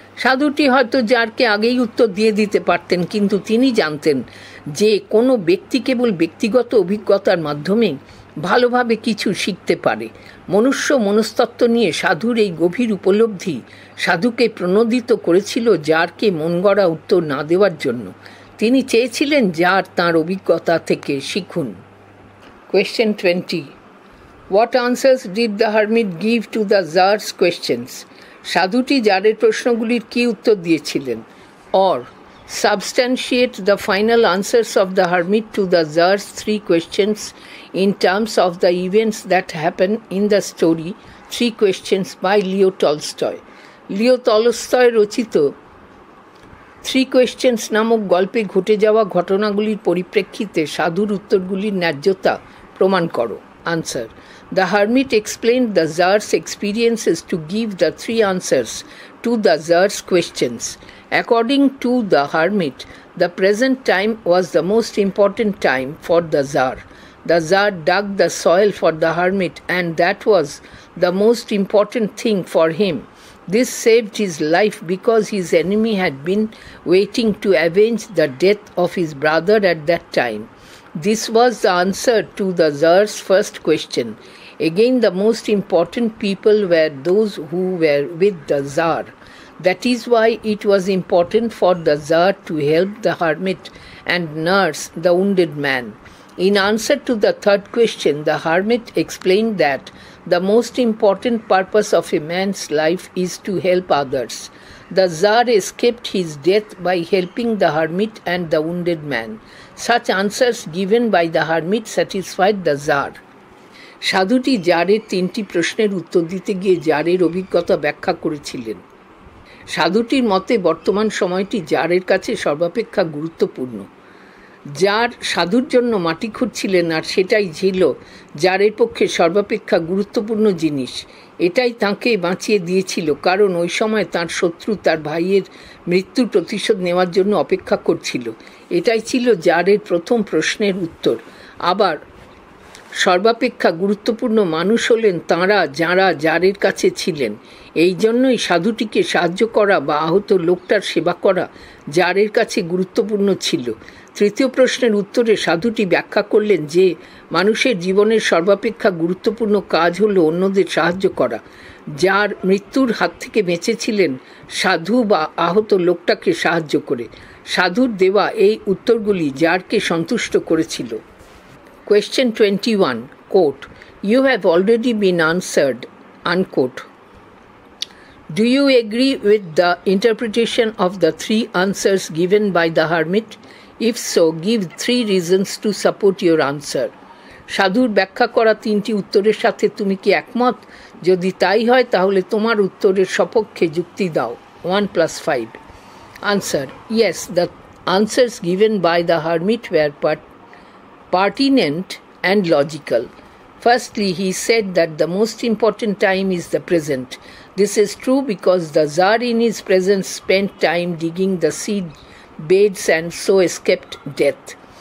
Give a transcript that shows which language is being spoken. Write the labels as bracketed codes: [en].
[bn] সাধুটি হয়তো জারকে আগেই উত্তর দিয়ে দিতে পারতেন, কিন্তু তিনি জানতেন যে কোনো ব্যক্তি কেবল ব্যক্তিগত অভিজ্ঞতার মাধ্যমে ভালোভাবে কিছু শিখতে পারে। মনুষ্য মনস্তত্ত্ব নিয়ে সাধুর এই গভীর উপলব্ধি সাধুকে প্রণোদিত করেছিল জারকে মন গড়া উত্তর না দেওয়ার জন্য। তিনি চেয়েছিলেন জার তাঁর অভিজ্ঞতা থেকে শিখুন। [en] Question 20. What answers did the hermit give to the Tsar's questions? [bn] সাধুটি জারের প্রশ্নগুলির কি উত্তর দিয়েছিলেন? [en] Or substantiate the final answers of the hermit to the Tsar's 3 questions in terms of the events that happen in the story 3 Questions by Leo Tolstoy. [bn] Leo Tolstoy রচিত 3 Questions নামক গল্পে ঘটে যাওয়া ঘটনাগুলির পরিপ্রেক্ষিতে সাধুর উত্তরগুলির ন্যায্যতা প্রমাণ করো। [en] Answer. The hermit explained the Tsar's experiences to give the 3 answers to the Tsar's questions. According to the hermit, the present time was the most important time for the Tsar. The Tsar dug the soil for the hermit, and that was the most important thing for him. This saved his life because his enemy had been waiting to avenge the death of his brother at that time. This was the answer to the Tsar's first question. Again, the most important people were those who were with the Tsar. That is why it was important for the Tsar to help the hermit and nurse the wounded man. In answer to the 3rd question, the hermit explained that the most important purpose of a man's life is to help others. The Tsar escaped his death by helping the hermit and the wounded man. Such answers given by the hermit satisfied the Tsar. [bn] সাধুটি জারের 3টি প্রশ্নের উত্তর দিতে গিয়ে জারের অভিজ্ঞতা ব্যাখ্যা করেছিলেন। সাধুটির মতে বর্তমান সময়টি জারের কাছে সর্বাপেক্ষা গুরুত্বপূর্ণ। জার সাধুর জন্য মাটি খুঁড়ছিলেন, আর সেটাই ছিল জারের পক্ষে সর্বাপেক্ষা গুরুত্বপূর্ণ জিনিস। এটাই তাঁকে বাঁচিয়ে দিয়েছিল, কারণ ওই সময় তাঁর শত্রু তার ভাইয়ের মৃত্যুর প্রতিশোধ নেওয়ার জন্য অপেক্ষা করছিল। এটাই ছিল জারের প্রথম প্রশ্নের উত্তর। আবার সর্বাপেক্ষা গুরুত্বপূর্ণ মানুষ হলেন তাঁরা যাঁরা জারের কাছে ছিলেন। এই জন্যই সাধুটিকে সাহায্য করা বা আহত লোকটার সেবা করা জারের কাছে গুরুত্বপূর্ণ ছিল। 3য় প্রশ্নের উত্তরে সাধুটি ব্যাখ্যা করলেন যে মানুষের জীবনের সর্বাপেক্ষা গুরুত্বপূর্ণ কাজ হলো অন্যদের সাহায্য করা। যার মৃত্যুর হাত থেকে বেঁচেছিলেন সাধু বা আহত লোকটাকে সাহায্য করে। সাধুর দেওয়া এই উত্তরগুলি জারকে সন্তুষ্ট করেছিল। [en] Question 21. Quote, "You have already been answered." Unquote. Do you agree with the interpretation of the 3 answers given by the hermit? If so, give 3 reasons to support your answer. [bn] সাধুর ব্যাখ্যা করা 3টি উত্তরের সাথে তুমি কি একমত? যদি তাই হয় তাহলে তোমার উত্তরের সপক্ষে যুক্তি দাও। [en] 1 + 5. Answer. Yes, the answers given by the hermit were pertinent and logical. Firstly, he said that the most important time is the present. This is true because the Tsar in his presence spent time digging the seed beds and so escaped death.